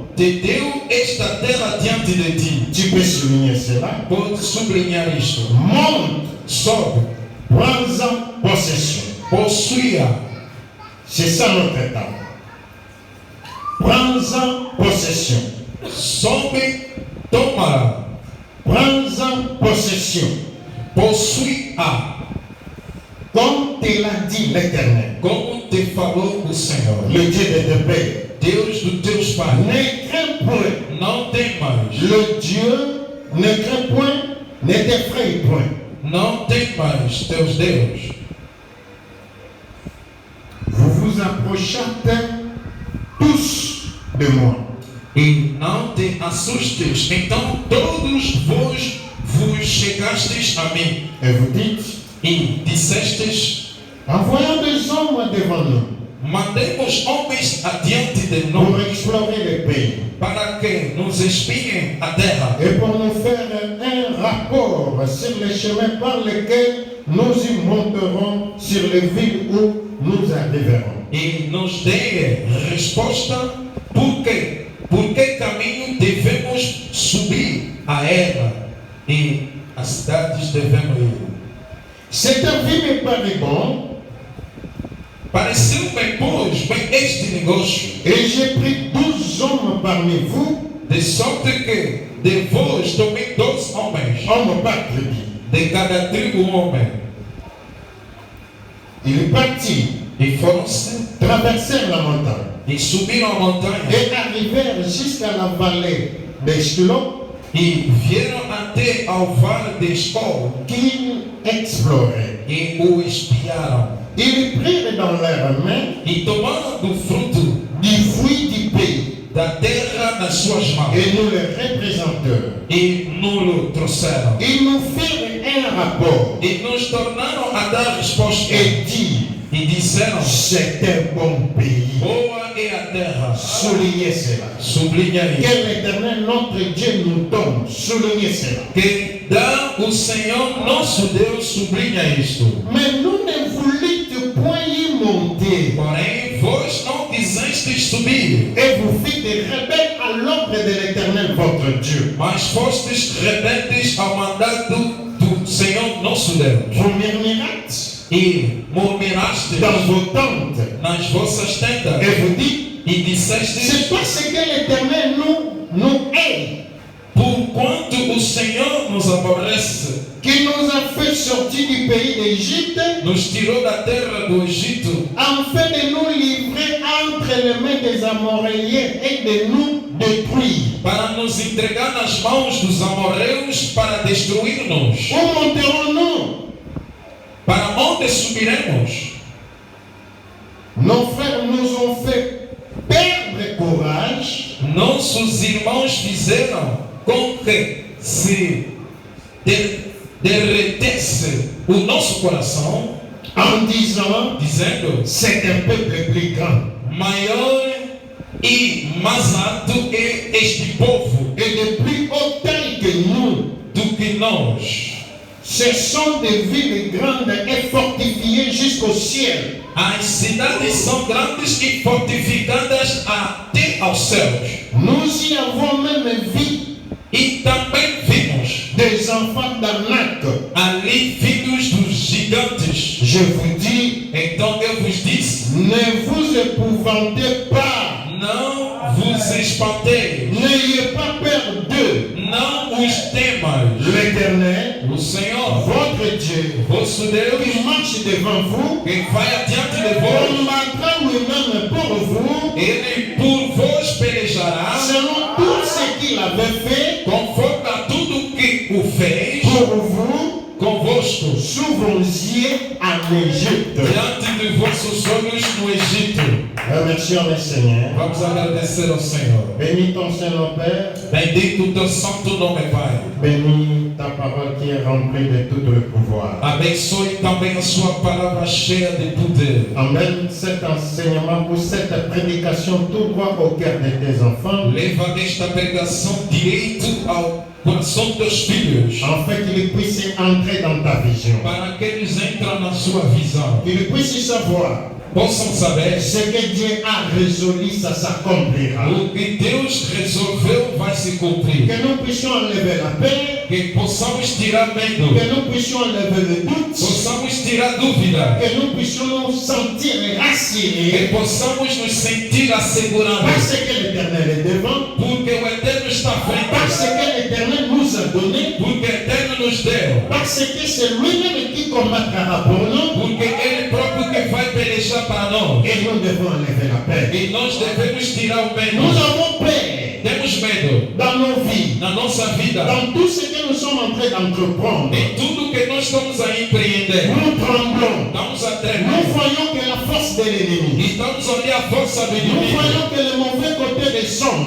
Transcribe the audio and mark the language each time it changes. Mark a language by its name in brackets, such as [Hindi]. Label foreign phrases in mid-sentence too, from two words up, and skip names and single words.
[Portuguese] te deu esta terra diante de ti. [French] Tu peux souligner cela. [Portuguese] Pode sublinhar isto. [French] Monte, [Portuguese] Sobe, [French] prends-en possession. [Portuguese] possua. [French] C'est ça notre état. Prends-en possession. [Portuguese] Sobe, toma, [French] Prends-en possession. [Portuguese] possui-a, [French] Comme te l'a dit l'Éternel, [Portuguese] como te falou o Senhor, [French] le Dieu de tes pères. [Portuguese] Deus dos teus pais. [French] Ne crains point. [Portuguese] Não temas, [French] Le Dieu ne crains point, ne t'effraie point. [Portuguese] não temas teus Deus. [French] Vous vous approchâtes tous de moi. [Portuguese] E não te assustes. Então todos vos chegastes a mim [French] Et vous dites, [Portuguese] e dissestes: [French] envoyons des hommes devant nous [Portuguese] mandemos homens adiante de [French] pour [Portuguese] nós [French] explorer le pays [Portuguese] para que nos espiem a terra [French] et pour nous faire un rapport sur les chemins par lesquels nous y monterons sur les villes où nous arriverons. [Portuguese] e nos dê resposta por que caminho devemos subir a ela e as cidades devemos ir. [French] Cet avis me paraît bon [Portuguese] Pareceu-me, pois, bem este negócio, [French] et j'ai pris 12 hommes parmi vous, [Portuguese] de sorte que de vós tomei 12 homens, [French] hommes par tribu. [Portuguese] de cada tribo homem, [French] Ils partirent, [Portuguese] e foram-se [French] traversèrent la montagne [Portuguese] e subiram a montanha [French] et arrivèrent jusqu'à la vallée d'Eshkelon [Portuguese] e vieram até ao vale de Escol [French] qu'ils exploraient. [Portuguese] e o espiaram. [French] Ils prirent dans leurs mains [Portuguese] E tomando do fruto [French] du fruit du pays [Portuguese] da terra nas suas mãos [French] et nous les représenteurs. [Portuguese] e nos trouxeram. [French] Ils nous firent un rapport [Portuguese] E nos tornaram a dar resposta [French] et dirent, [Portuguese] e disseram: [French] c'est un bon pays. [Portuguese] boa é a terra. [French] Soulignez cela. [Portuguese] Sublinha [French] Que [Portuguese] isso. [French] l'Éternel notre Dieu nous donne. Soulignez cela. [Portuguese] Que dá o Senhor nosso Deus, sublinha isto. [French] Mais nous ne voulûtes point y monter. [Portuguese] Porém, vós não quisestes subir, [French] Et vous fîtes des rebelles à l'ordre de l'Éternel votre Dieu. [Portuguese] mas fostes rebeldes ao mandato do Senhor nosso Deus. [French] Vous murmurâtes [Portuguese] E murmurastes [French] dans vos tentes. [Portuguese] nas vossas tendas [French] Et vous dites, [Portuguese] e dissestes: [French] c'est parce que l'Éternel nous hait qui nous a fait sortir du pays d'Égypte, [Portuguese] nos tirou da terra do Egito, [French] afin de nous livrer entre les mains des Amoréens et de nous détruire. [Portuguese] para nos entregar nas mãos dos amorreus para destruir-nos. [French] Où monterons-nous? [Portuguese] Para onde subiremos? [French] Nos frères nous ont fait perdre courage [Portuguese] Nossos irmãos fizeram com que se derretesse o nosso coração, [French] en disant [Portuguese] dizendo: [French] c'est un peuple plus grand. [Portuguese] maior e mais alto é este povo [French] Et de plus haute taille que nous. [Portuguese] do que nós. [French] Ce sont des villes grandes et fortifiées jusqu'au ciel. [Portuguese] As cidades são grandes e fortificadas até aos céus. [French] Nous y avons même vu [Portuguese] E também vimos [French] des enfants d'Anak. [Portuguese] ali filhos dos gigantes. [French] Je vous dis, [Portuguese] Então eu vos disse: [French] ne vous épouvantez pas. [Portuguese] não vos espanteis, [French] N'ayez pas peur d'eux. [Portuguese] não os temas. [French] L'Éternel, [Portuguese] O Senhor, [French] votre Dieu, [Portuguese] vosso Deus, [French] qui marche devant vous, [Portuguese] que vai adiante de vós, [French] combattra lui-même pour vous, [Portuguese] ele por vós pelejará, [French] selon tout ce qu'il avait fait [Portuguese] conforme a tudo que o fez [French] pour vous, [Portuguese] convosco, [French] sous vos yeux en Égypte. [Portuguese] diante de vossos olhos no Egito. [French] Remercions le Seigneur. [Portuguese] Vamos agradecer ao Senhor. [French] Bénis ton Saint Père. [Portuguese] Bendito o teu santo nome, Pai. [French] Bénis ta parole qui est remplie de tout le pouvoir. [Portuguese] Abençoe também a sua palavra cheia de poder. [French] Emmène cet enseignement ou cette prédication tout droit au cœur de tes enfants, [Portuguese] Leva esta pregação direito ao coração dos teus filhos, [French] afin qu'ils puissent entrer dans ta vision. [Portuguese] para que eles entrem na sua visão, [French] Qu'ils puissent savoir [Portuguese] possam saber [French] ce que Dieu a résolu, ça s'accomplira. [Portuguese] o que Deus resolveu vai se cumprir. [French] Que nous puissions enlever la peur, [Portuguese] Que possamos tirar medo, [French] que nous puissions enlever le doute, [Portuguese] possamos tirar dúvida, [French] que nous puissions nous sentir rassurés, [Portuguese] que possamos nos sentir assegurados, [French] parce que l'Éternel est devant, [Portuguese] porque o Eterno está à [French] parce [Portuguese] frente, [French] que l'Éternel nous a donné, [Portuguese] porque o Eterno nos deu, [French] parce que c'est lui-même qui combattra pour nous, [Portuguese] porque Ele próprio que vai pelejar para nós. [French] et nous devons enlever la peur. [Portuguese] E nós devemos tirar o [French] Nous [Portuguese] medo. [French] avons peur [Portuguese] Temos medo [French] dans nos vies, [Portuguese] na nossa vida, [French] dans tout ce que nous sommes en train d'entreprendre. [Portuguese] em tudo que nós estamos a empreender. [French] Nous tremblons. [Portuguese] Estamos a [French] Nous [Portuguese] tremer. [French] voyons que la force de l'ennemi, [Portuguese] Estamos a olhar a força do [French] nous [Portuguese] inimigo. [French] voyons que le mauvais côté des sommes,